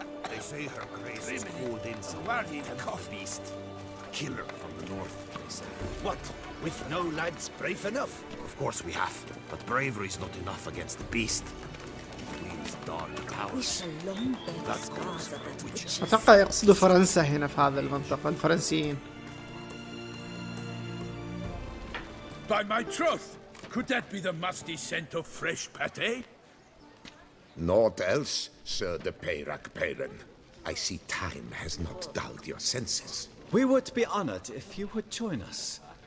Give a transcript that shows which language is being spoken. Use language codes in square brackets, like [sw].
[en] They say her grace is called in some tough beast. A killer from the north, they say. What? With no lads brave enough? Of course we have, but bravery's not enough against the beast. These dark powers. That calls for witches. [ar] اتوقع يقصدوا فرنسا هنا في هذه المنطقة، الفرنسيين. [en] By my troth, could that be the musty scent of fresh pate? Naught else, Sir de Peyrak-Peyran. I see time has not dulled your senses. We would be honored if you would join us.